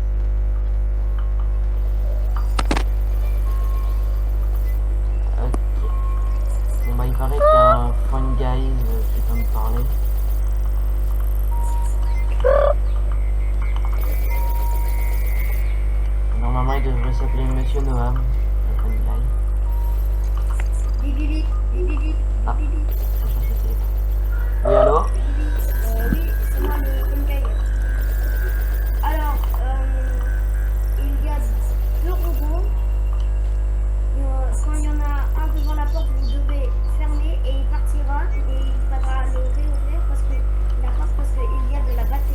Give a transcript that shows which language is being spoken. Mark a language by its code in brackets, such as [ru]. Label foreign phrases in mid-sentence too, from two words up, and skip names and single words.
[fr] Ok. Bon bah il paraît qu'il y a un Fun Guys qui peut me parler. Normalement il devrait s'appeler Monsieur Noam, le Fun Guy. Bip, bip, bip, bip, bip, bip, Ah. bip, bip. Je cherche le téléphone. Oui, allô? Oui, c'est moi le Funkai. Alors, il y a deux robots. Quand il y en a un devant la porte, vous devez fermer et il partira et il faudra le réouvrir parce que la porte parce qu'il y a de la batterie.